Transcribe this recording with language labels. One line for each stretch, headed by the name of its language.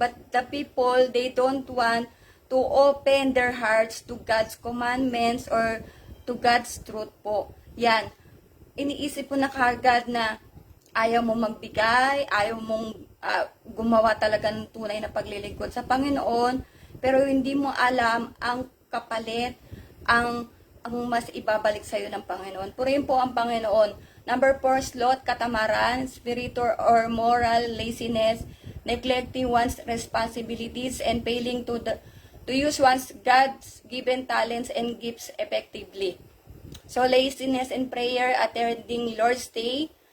English: But the people, they don't want to open their hearts to God's commandments or to God's truth po.
Filipino: Yan, iniisip po na kagad na ayaw mo magbigay, ayaw mong gumawa talaga ng tunay na paglilingkod sa Panginoon, pero hindi mo alam ang kapalit, ang mas ibabalik sa iyo ng Panginoon. Purihin po ang Panginoon.
English: Number 4, sloth, katamaran, spiritual or moral laziness, neglecting one's responsibilities, and failing to use one's God's given talents and gifts effectively. So, laziness in prayer, attending Lord's Day.